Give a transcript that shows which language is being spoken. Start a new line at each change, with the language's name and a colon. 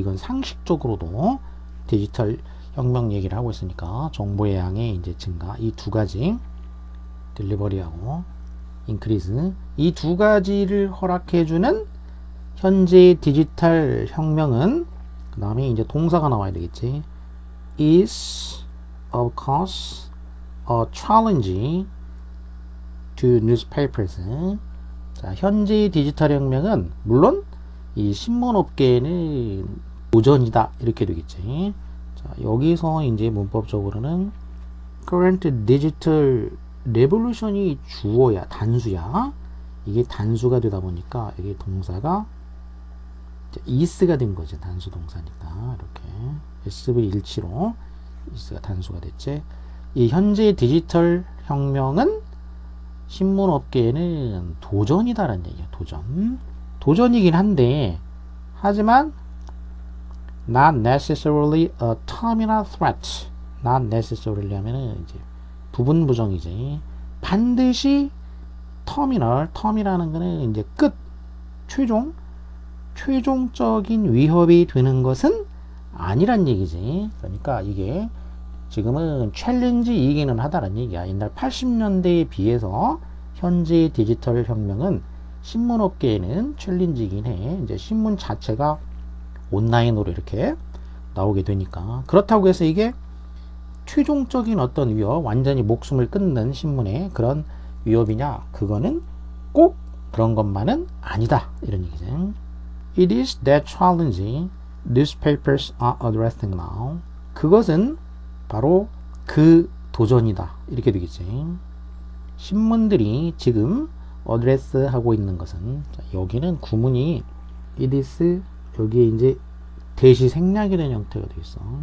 Korean: 이건 상식적으로도 디지털 혁명 얘기를 하고 있으니까 정보의 양의 이제 증가, 이 두 가지, 딜리버리하고 인크리즈, 이 두 가지를 허락해주는 현재 디지털 혁명은, 그 다음에 이제 동사가 나와야 되겠지.
English: is of course a challenge to newspapers. 자,
Korean: 자, 현재 디지털 혁명은 물론 이 신문업계에는 도전이다 이렇게 되겠지. 자, 여기서 이제 문법적으로는
English: current digital revolution
Korean: 이 주어야 단수야. 이게 단수가 되다 보니까 여기 동사가 is가 된 거지. 단수 동사니까 이렇게 SV17로 is가 단수가 됐지. 이 현재 디지털 혁명은 신문업계에는 도전이다라는 얘기야. 도전이긴 한데 하지만
English: not necessarily a terminal threat. not necessarily
Korean: 하면은 이제 부분 부정이지. 반드시 텀이라는 거는 이제 끝, 최종적인 위협이 되는 것은 아니란 얘기지. 그러니까 이게 지금은 챌린지이기는 하다는 얘기야. 옛날 80년대에 비해서 현재 디지털 혁명은 신문업계에는 챌린지이긴 해. 이제 신문 자체가 온라인으로 이렇게 나오게 되니까. 그렇다고 해서 이게 최종적인 어떤 위협, 완전히 목숨을 끊는 신문의 그런 위협이냐? 그거는 꼭 그런 것만은 아니다. 이런 얘기지.
English: It is that challenge newspapers are addressing now.
Korean: 그것은 바로 그 도전이다. 이렇게 되겠지. 신문들이 지금 어드레스 하고 있는 것은, 자, 여기는 구문이
English: it is,
Korean: 여기에 이제 대시 생략이 된 형태가 되겠어.